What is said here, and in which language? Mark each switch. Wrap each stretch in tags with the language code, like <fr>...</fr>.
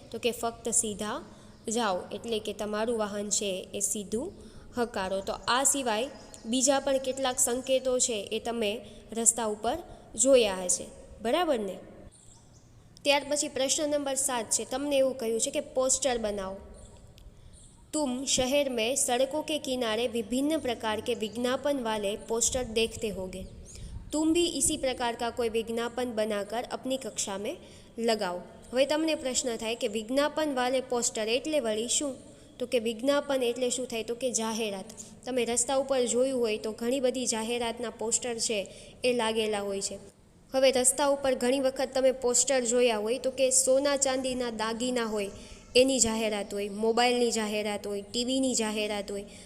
<gu>તો કે ફક્ત સીધા જાઓ, એટલે કે તમારું વાહન છે એ સીધું હકારો. તો આ સિવાય બીજા પણ કેટલાક સંકેતો છે એ તમે રસ્તા ઉપર જોયા હશે, બરાબર ને? ત્યાર પછી પ્રશ્ન નંબર 7 છે, તમને એવું કહ્યું છે કે પોસ્ટર बनाओ।</gu> <hi>तुम शहर में सड़कों के किनारे विभिन्न प्रकार के विज्ञापन वाले पोस्टर देखते होगे। तुम भी इसी प्रकार का कोई विज्ञापन बनाकर अपनी कक्षा में लगाओ।</hi> <gu>હવે તમને પ્રશ્ન થાય કે વિજ્ઞાપન વાલે પોસ્ટર એટલે વળી શું? તો કે વિજ્ઞાપન એટલે શું થાય? તો કે જાહેરાત. તમે રસ્તા ઉપર જોયું હોય તો ઘણી બધી જાહેરાતના પોસ્ટર છે એ લાગેલા હોય છે. હવે રસ્તા ઉપર ઘણી વખત તમે પોસ્ટર જોયા હોય તો કે સોના ચાંદીના દાગીના હોય એની જાહેરાત હોય, મોબાઈલની જાહેરાત હોય, ટીવીની જાહેરાત હોય.</gu>